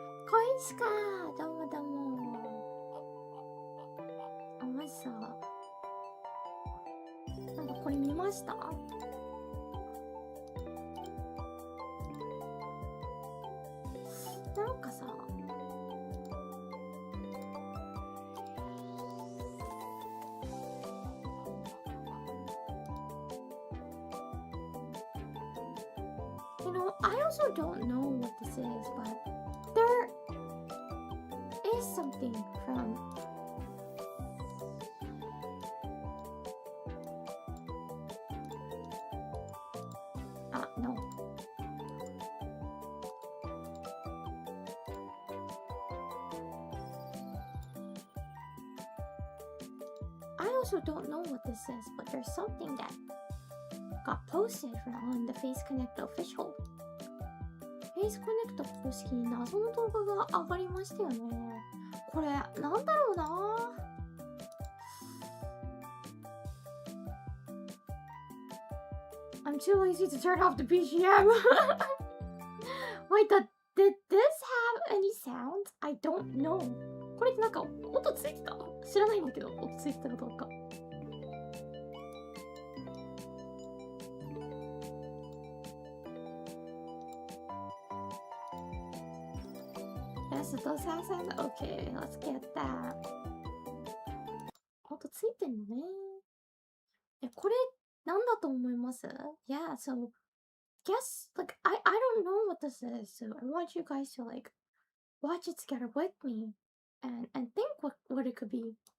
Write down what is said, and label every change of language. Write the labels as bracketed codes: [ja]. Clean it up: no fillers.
[ja] 小石かー、どうもどうも。あ、マジさ、なんかこれ見ました？なんかさ、 [en] I also don't know what this is, but there is something from no. I also don't know what this is, but there's something that got posted on the Face Connect official. [ja] Face Connect 公式に謎の動画が上がりましたよね。これなんだろうな。 [en] I'm too lazy to turn off the BGM. Wait, did this have any sound? I don't know. [ja] これってなんか音ついてた？知らないんだけど、音ついてたかどうか。 [en] Yes, it does have sound. Okay, let's get that. [ja] 音ついてんのね。これなんだと思います？ [en] Yeah, so guess like I don't know what this is. So I want you guys to like watch it together with me and think what it could be.